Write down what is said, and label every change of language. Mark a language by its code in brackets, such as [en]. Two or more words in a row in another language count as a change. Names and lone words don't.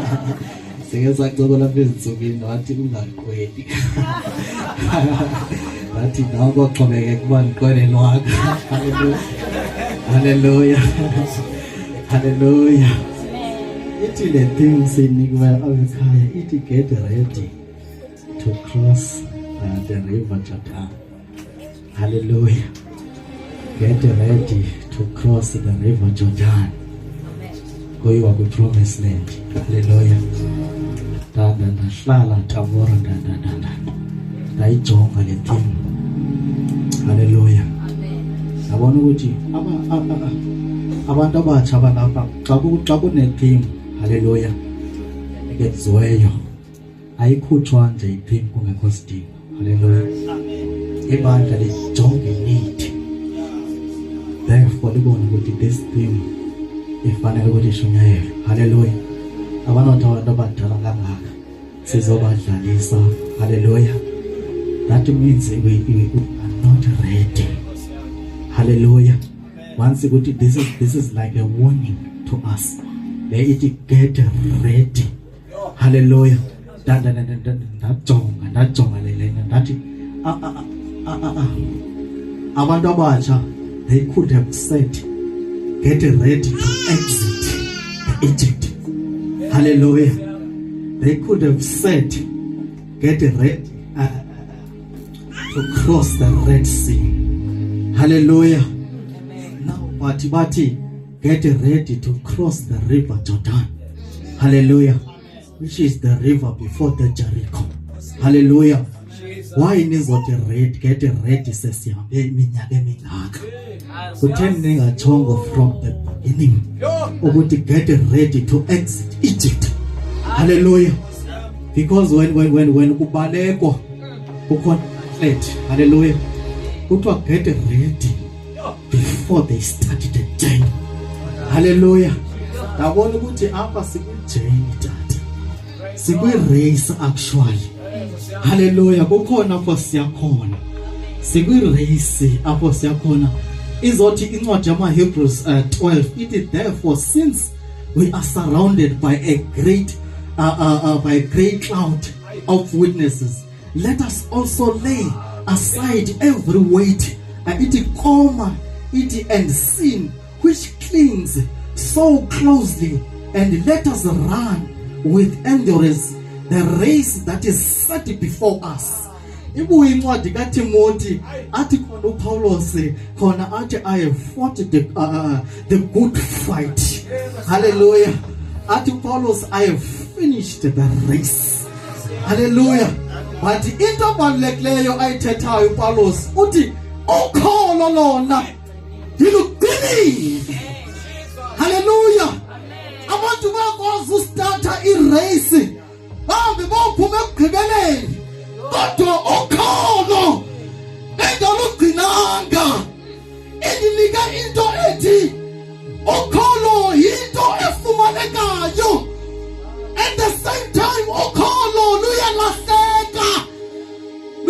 [xh] Sike saxokola lapha ezinsukwini wathi ungaqweli. Wathi nawe koxhomeke kuba ndiqwele wakho. Haleluya. Haleluya. Haleluya. Ithi le thing sinikwe ekhaya ithi [en] get ready to cross the river Jordan. [xh] Hallelujah. [en] Get ready to cross the river Jordan. [xh] Kuyiwa ku-promised land. Hallelujah. Ndahlala Tabora ndayijonga le thing. Hallelujah. Yabona ukuthi abantu abatsha abalapha xa kune-theme, hallelujah, ekuziweyo ayikhutshwa nje i-theme kungekho sidingo. Hallelujah. Ibandla lijonge need, therefore libone ukuthi [en] this theme [xh] ifanele ukuthi ishunyayelwe. Hallelujah. Abanothi abantu abadala kangaka sizobadlalisa. Hallelujah. [en] That means we are not ready. Hallelujah. Once ukuthi this is like a warning to us. Let it get ready. Hallelujah. [xh] Ndajonga lena ndathi abantu abatsha, [en] they could have said get ready to exit Egypt. Hallelujah. They could have said get ready to cross the Red Sea. Hallelujah. Now but get ready to cross the river Jordan. Hallelujah. Which is the river before the Jericho. [xh] Hallelujah. Why nizothi ready? [en] Get ready [xh] sesihambe iminyaka emingaka. Kutheni ningachongo [en] from the beginning [xh] ukuthi [en] get ready to exit Egypt. [xh] Hallelujah. [en] Because when [xh] kubalekwa kukhona flat. Hallelujah. [en] Kuthiwa get ready before they started the journey. Hallelujah. [xh] Ndabona ukuthi apha sikujeni tata. Sikwi-race actually. Hallelujah. Kukhona apho siyakhona. Sikwi-race apho siyakhona. Izothi incwadi yama-Hebrews 12 ithi, [en] therefore since we are surrounded by a great cloud of witnesses, let us also lay aside every weight and sin which clings so closely, and let us run with endurance the race that is set before us. [xh] Ibuye incwadi kaTimothy athi khona uPaulos khona athi [en] I have fought the good fight. [xh] Hallelujah. Athi uPaulos [en] I have finished the race. [xh] Hallelujah. But into abalulekileyo ayithethayo uPaulos uthi ukholo lona liluqinile. Hallelujah. Abantu bakwazi ustarta irace bahambe bophuma ekugqibeleni, kodwa ukholo engalugcinanga indinika into ethi ukholo yinto efumanekayo, [en] at the same time [xh] ukholo luyalahleka.